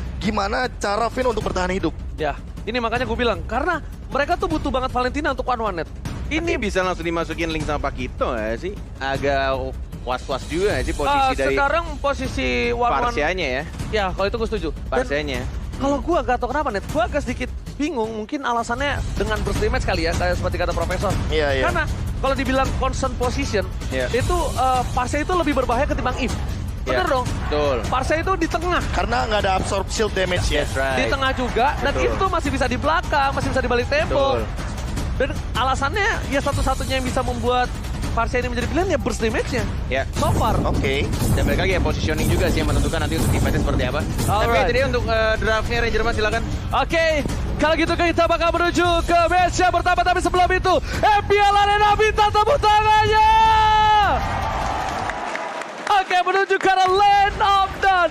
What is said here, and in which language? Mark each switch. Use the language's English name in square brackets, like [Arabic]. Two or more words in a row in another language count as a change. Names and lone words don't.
[Indonesian] gimana cara Finn untuk bertahan hidup. Ya, ini makanya gue bilang, karena mereka tuh butuh banget Valentina untuk [English] one-one net. [Indonesian] Ini bisa langsung dimasukin Link sama Pakito ya sih? Agak was-was juga ya sih posisi dari Sekarang posisi one-one. Parsianya ya. Ya, kalau itu gue setuju. Dan Parsianya. kalau gue gak tau kenapa net, gue agak sedikit bingung. Mungkin alasannya dengan [English] burst damage [Indonesian] kali ya, kayak seperti kata Profesor. Iya. Karena kalau dibilang [English] constant position, [Indonesian] itu Parsia itu lebih berbahaya ketimbang Eve. Bener dong? Betul. Parsia itu di tengah. Karena nggak ada [English] absorb shield damage [Indonesian] ya. [English] That's right. [Indonesian] Di tengah juga, dan Betul. Eve tuh masih bisa di belakang, masih bisa di balik tembok. Betul. Dan alasannya ya satu-satunya yang bisa membuat Parsia ini menjadi pilihan ya [English] burst damage- [Indonesian] nya. Ya. [English] So far. [Indonesian] Oke. Dan balik lagi ya positioning juga sih yang menentukan nanti untuk defense seperti apa. Tapi Alright. itu dia untuk draftnya Ranger Mas silakan. Oke, kalau gitu kita bakal menuju ke match yang pertama. Tapi sebelum itu, FPL Arena minta tepuk tangannya! Oke, menuju ke arah Land of Dawn.